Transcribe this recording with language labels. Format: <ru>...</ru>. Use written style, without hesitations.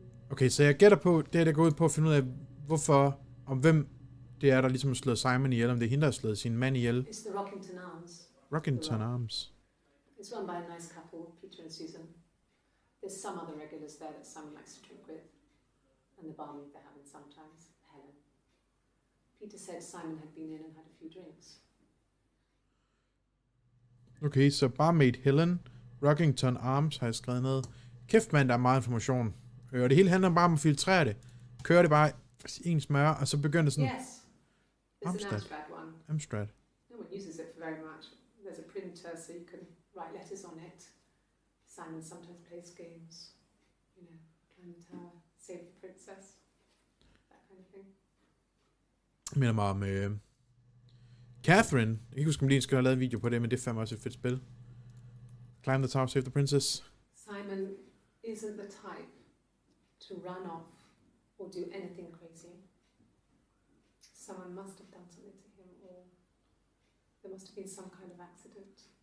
<da>Okay, så jeg gætter på, det er der går ud på at finde ud af, hvorfor, om hvem det er, der ligesom har slået Simon ihjel, om det er hende, der har slået sin mand ihjel.</da> <en>It's the Rockington Arms. Rockington Arms. It's run by a nice couple, Peter and Susan. There's some other regulars there that Simon likes to drink with. And the barmaid they have in sometimes, Helen. Peter said Simon had been in and had a few drinks.</en> <da>Okay, så barmaid Helen, Rockington Arms har jeg skrevet ned. Kæft mand, der er meget information. Og det hele handler bare om at filtrere det. Kører det bare i en smør, og så begynder sådan...</da> <en>Yes, it's an Amstrad one. Amstrad. No one uses it for very much. There's a printer so you can write letters on it. Simon sometimes plays games. You know, climb the tower, save the princess. That kind of thing.</en> <da>Jeg minder mig om... Catherine. Jeg kan ikke huske, om lige skal have lavet en video på det, men det er fandme også et fedt spil.</da> <en>Climb the tower, save the princess. Simon isn't the type to run off or do anything crazy. Someone must have done something to him, or there must have been some kind of accident.</en>